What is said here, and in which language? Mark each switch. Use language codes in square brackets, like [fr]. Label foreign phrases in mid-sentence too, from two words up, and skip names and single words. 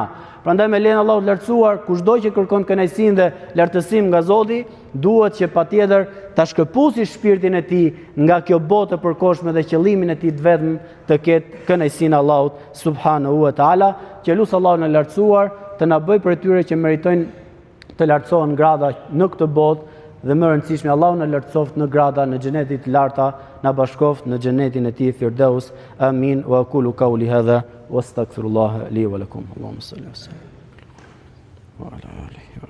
[sq] Prandaj me lejen e Allahut lartësuar, kushdo që kërkon kënaqësinë dhe lartësinë nga Zoti, duhet që patjetër ta shkëputësi shpirtin e tij nga kjo botë e përkohshme dhe qëllimin e tij të vetëm të ketë kënaqësinë e Allahut [ar] سبحانه وتعالى, [sq] që lut Allahun e lartësuar të na bëjë për tyre që meritojnë të lartësohen grada në këtë botë dhe më rëndësishme Allahu na lartësoft në grada në xhenetit të larta, na bashkoft në xhenetin e tij Firdaus. [ar] آمين وأقول قولي هذا واستغفر الله لي ولكم اللهم صل وسلم وعلى آله